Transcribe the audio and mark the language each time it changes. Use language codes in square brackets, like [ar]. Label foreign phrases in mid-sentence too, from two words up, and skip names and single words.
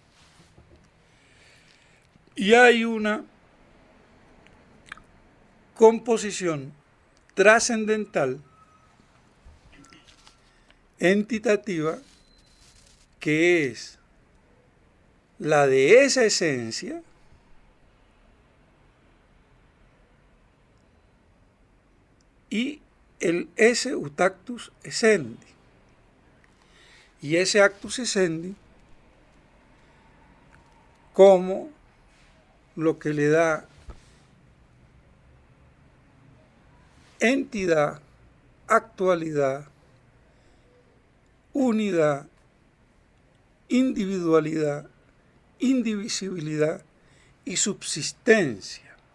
[es] Y hay una composición trascendental, entitativa, que es la de esa esencia y el [la] esse ut actus essendi. [es] Y ese [la] actus essendi [es] como lo que le da entidad, actualidad, unidad, individualidad, indivisibilidad y subsistencia.